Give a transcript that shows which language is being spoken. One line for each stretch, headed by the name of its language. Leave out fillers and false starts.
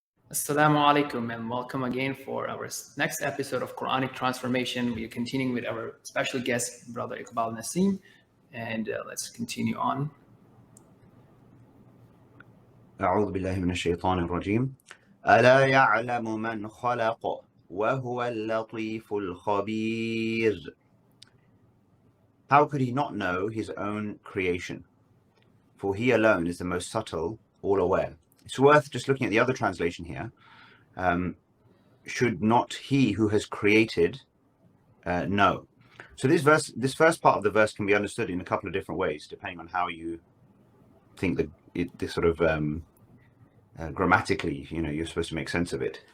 English: Assalamu alaikum and welcome again for our next episode of Quranic Transformation. We are continuing with our special guest, Brother Iqbal Naseem, and let's continue on.
Arabic: أعوذ بالله من الشيطان الرجيم. ألا يعلم من خلق وهو اللطيف الخبير.
English: How could he not know his own creation? For he alone is the most subtle, all aware. It's worth just looking at the other translation here. Should not he who has created know? So this first part of the verse can be understood in a couple of different ways, depending on how you think that this sort of grammatically, you're supposed to make sense of it.